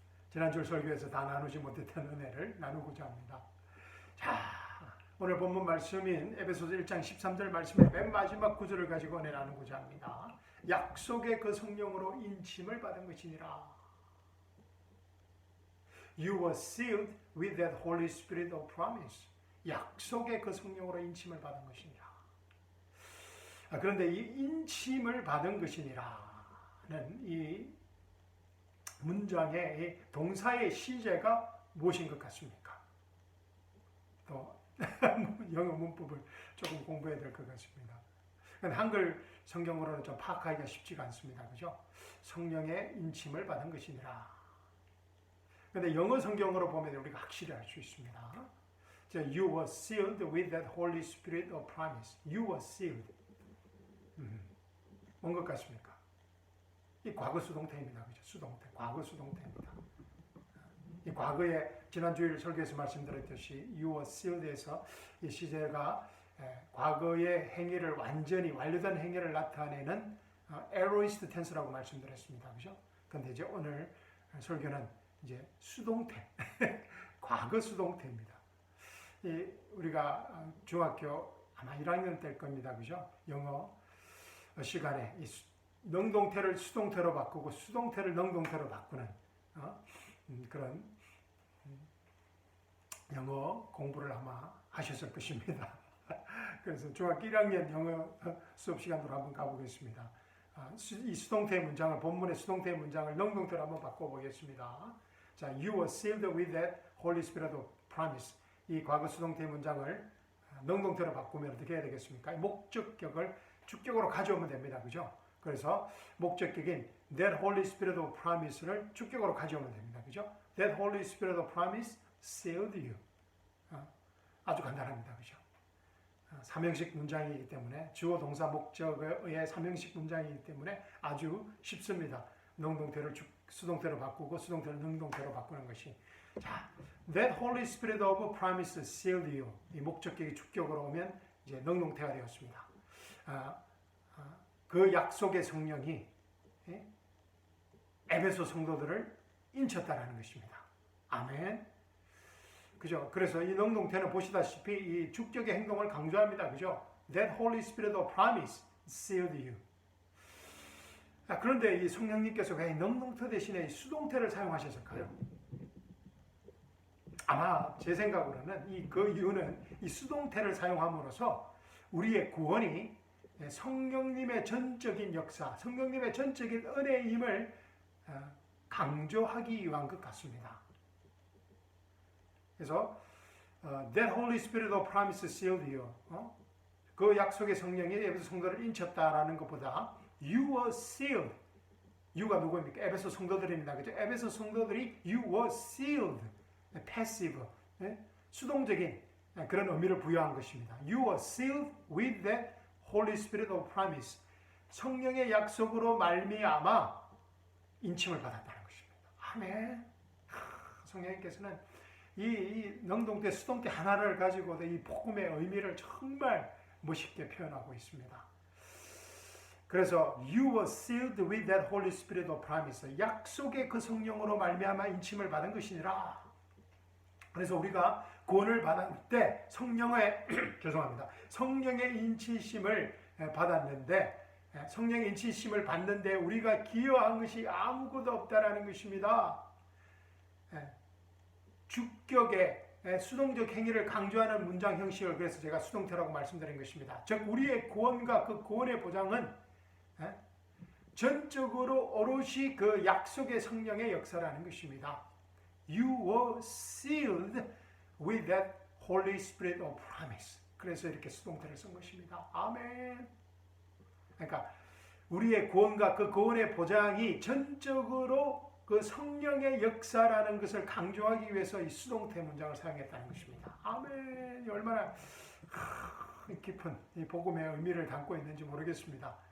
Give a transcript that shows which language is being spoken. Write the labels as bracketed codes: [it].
[ko] 지난주 설교에서 다 나누지 못했던 은혜를 나누고자 합니다. 자, 오늘 본문 말씀인 에베소서 1장 13절 말씀의 맨 마지막 구절을 가지고 은혜 나누고자 합니다. 약속의 그 성령으로 인침을 받은 것이니라. [en] You were sealed with that Holy Spirit of promise. [ko] 약속의 그 성령으로 인침을 받은 것이니라. 그런데 이 인침을 받은 것이니라는 이 문장의 동사의 시제가 무엇인 것 같습니까? 또 영어 문법을 조금 공부해야 될 것 같습니다. 한글 성경으로는 좀 파악하기가 쉽지가 않습니다. 그죠? 성령의 인침을 받은 것이니라. 그런데 영어 성경으로 보면 우리가 확실히 알 수 있습니다. [en] You were sealed with that Holy Spirit of promise. You were sealed. [ko] 뭔 것 같습니까? 이 과거 수동태입니다. 그죠? 수동태. 과거 수동태입니다. 이 과거에 지난주일 설교에서 말씀드렸듯이 [en] You were sealed [ko] 에서 이 시제가 과거의 행위를 완전히 완료된 행위를 나타내는 aorist tense라고 말씀드렸습니다. 그죠? 그런데 이제 오늘 설교는 이제 수동태. 과거 수동태입니다. 우리가 중학교 아마 1학년 때일 겁니다. 그죠? 영어 시간에 이 능동태를 수동태로 바꾸고 수동태를 능동태로 바꾸는 그런 영어 공부를 아마 하셨을 것입니다. 그래서 중학교 1학년 영어 수업 시간으로 한번 가보겠습니다. 이 수동태의 문장을, 본문의 수동태의 문장을 능동태로 한번 바꿔보겠습니다. [en] 자, You were sealed with that Holy Spirit of promise. [ko] 이 과거 수동태의 문장을 능동태로 바꾸면 어떻게 해야 되겠습니까? 목적격을 주격으로 가져오면 됩니다. 그죠? 그래서 목적격인 [en] That Holy Spirit of Promise [ko] 를 주격으로 가져오면 됩니다. 그죠? [en] That Holy Spirit of Promise sealed you. [ko] 아주 간단합니다. 그죠? 삼형식 문장이기 때문에 주어 동사 목적의 삼형식 문장이기 때문에 아주 쉽습니다. 능동태를 수동태로 바꾸고 수동태를 능동태로 바꾸는 것이. [en] 자, That Holy Spirit of Promise sealed you. [ko] 이 목적격이 주격으로 오면 이제 능동태가 되었습니다. 그 약속의 성령이 에베소 성도들을 인쳤다라는 것입니다. 아멘. 그죠? 그래서 이 능동태는 보시다시피 이 주격의 행동을 강조합니다. 그죠? [en] That Holy Spirit of promise sealed you. [ko] 그런데 이 성령님께서 왜 능동태 대신에 수동태를 사용하셨을까요? 아마 제 생각으로는 그 이유는 이 수동태를 사용함으로써 우리의 구원이 성령님의 전적인 역사, 성령님의 전적인 은혜임을 강조하기 위한 것 같습니다. [en] 그래서 That Holy Spirit of promise sealed you. [ko] 그 약속의 성령이 에베소 성도를 인쳤다라는 것보다 [en] You were sealed. [ko] You가 누구입니까? 에베소 성도들입니다. 그죠? 에베소 성도들이 [en] You were sealed. [ko] passive, 수동적인 그런 의미를 부여한 것입니다. [en] You were sealed with the Holy Spirit of promise. [ko] 성령의 약속으로 말미암아 인침을 받았다는 것입니다. 아멘. 성령님께서는 이 능동태, 수동태 하나를 가지고도 이 복음의 의미를 정말 멋있게 표현하고 있습니다. [en] 그래서 You were sealed with that Holy Spirit of promise. [ko] 약속의 그 성령으로 말미암아 인침을 받은 것이니라. 그래서 우리가 구원을 받을 때 성령의 죄송합니다. 성령의 인치심을 받았는데 성령의 인치심을 받는데 우리가 기여한 것이 아무것도 없다라는 것입니다. 주격의 수동적 행위를 강조하는 문장 형식을 그래서 제가 수동태라고 말씀드린 것입니다. 즉 우리의 구원과 그 구원의 보장은 전적으로 오롯이 그 약속의 성령의 역사라는 것입니다. [en] You were sealed with that Holy Spirit of promise. [ko] 그래서 이렇게 수동태를 쓴 것입니다. 아멘. 그러니까 우리의 구원과 그 구원의 보장이 전적으로 그 성령의 역사라는 것을 강조하기 위해서 이 수동태 문장을 사용했다는 것입니다. 아멘. 얼마나 깊은 이 복음의 의미를 담고 있는지 모르겠습니다.